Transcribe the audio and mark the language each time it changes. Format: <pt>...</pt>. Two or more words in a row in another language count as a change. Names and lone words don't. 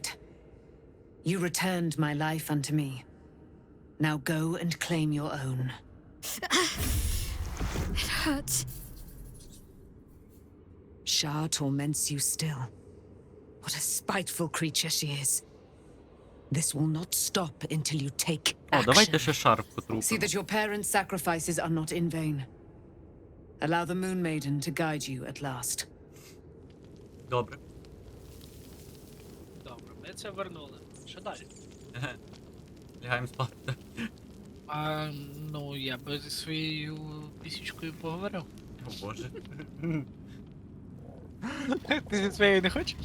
<en>You returned my life unto me. Now go and claim your own. It hurts. Shah torments you still. What a spiteful creature she is. This will not stop until you take</en> <uk>О, давайте</uk> <en>action.</en> <uk>ще шарф</uk> <en>See</en> <uk>потрупимо.</uk> <en>that your parents' sacrifices are not in vain. Allow the Moon Maiden to guide you at last.</en> <uk>Добре. Добре, ми це вернули. Що далі? Лягаємо спати. А, ну, я би зі своєю Тисячкою поговорив. О боже. Ти зі своєю не хочеш?</uk>